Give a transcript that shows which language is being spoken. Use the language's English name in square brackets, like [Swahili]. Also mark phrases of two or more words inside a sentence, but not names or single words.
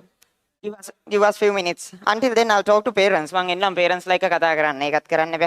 [English] Give us few minutes. Until then, I'll talk to parents. [Sinhala] මං එන්නම් [English] parents like [Sinhala] කතා කරන්න. ඒකත් කරන්න බෑ.